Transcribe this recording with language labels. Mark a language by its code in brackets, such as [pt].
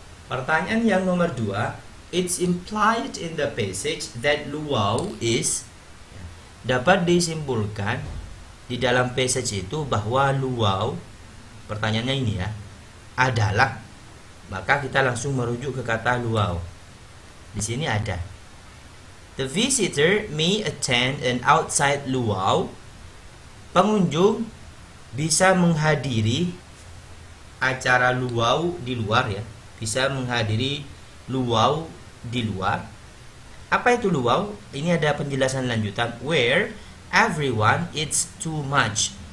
[id] Pertanyaan yang nomor 2, [en] it's implied in the passage that luau is, [id] dapat disimpulkan di dalam passage itu bahwa luau, pertanyaannya ini ya, adalah, maka kita langsung merujuk ke kata luau. Di sini ada. [en] The visitor may attend an outside luau. [id] Pengunjung bisa menghadiri acara luau di luar ya. Bisa menghadiri luau di luar. Apa itu luau? Ini ada penjelasan lanjutan. [en] Where everyone eats too much.